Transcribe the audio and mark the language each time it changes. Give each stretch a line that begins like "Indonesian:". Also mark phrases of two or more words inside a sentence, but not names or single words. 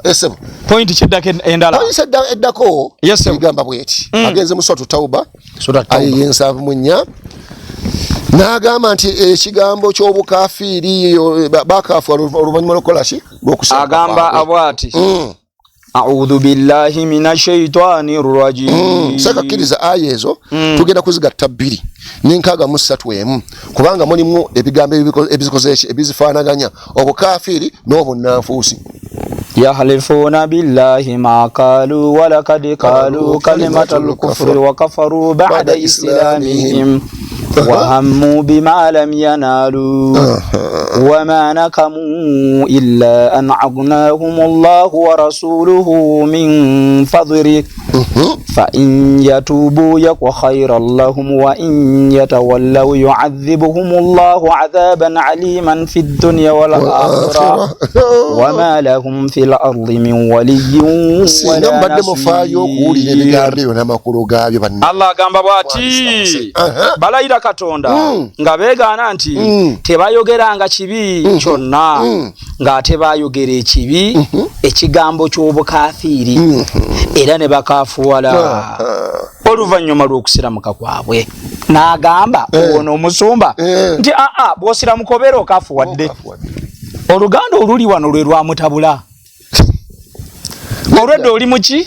Ganda: esebo point kiddako endala eddako egamba bweti agenze mu suratu tauba ayi yensavu munya n'agamba nti ekigambo ky'obukaafiiri bakaafu oluvannyuma lw'okukola ki agamba abwati
Arabic: أعوذ بالله من الشيطان الرجيم
Ganda: sakakkiriza aya ezo tugenda kuzigatta bbiri n'enkaaga mu ssatu emu kubanga mulimu ebigambo ebizikoze eki ebizifaanaganya obukaafiiri n'obunnanfuusi
Arabic: يحلفون بالله ما قالوا ولقد قالوا كلمة الكفر وكفروا بعد إسلامهم وهموا بما لم ينالوا وما نقموا إلا أن أغناهم الله ورسوله من فضله فإن يتوبوا يكن خيرا لهم وإن يتولوا يعذبهم الله عذابا أليما في الدنيا والآخرة وما لهم في الأرض من ولي ولا نصير.
Ganda: Allah agamba bwati balayira Katonda nga beegaana nti tebayogeranga kibi kyonna ng'ate baayogera ekibi ekigambo ky'obukaafiiri era ne bakaafuwala oluvannyuma lw'okusiramuka kwabwe n'agamba ono omusumba nti bw'osiramuka obeera okaafuwadde oluganda oluli wano lwe lwamutabula olwedde oli muki